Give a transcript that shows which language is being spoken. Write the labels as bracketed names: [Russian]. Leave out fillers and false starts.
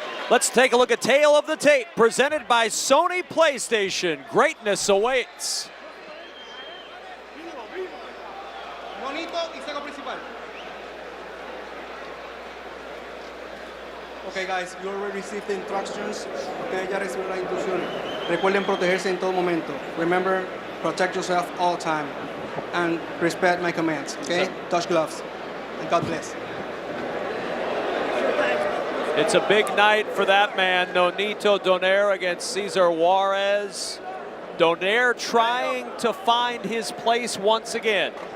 [English] Let's take a look at Tale of the Tape, presented by Sony PlayStation. Greatness awaits. [Spanish] Nonito y Seco principal. [English] Okay guys, you already received the instructions. [Spanish] Ustedes ya recibieron las instrucciones. Recuerden protegerse en todo momento. [English] Remember, protect yourself all the time. And respect my commands, okay? Touch gloves. And God bless. It's a big night for that man, Nonito Donaire against Cesar Juarez. Donaire trying to find his place once again.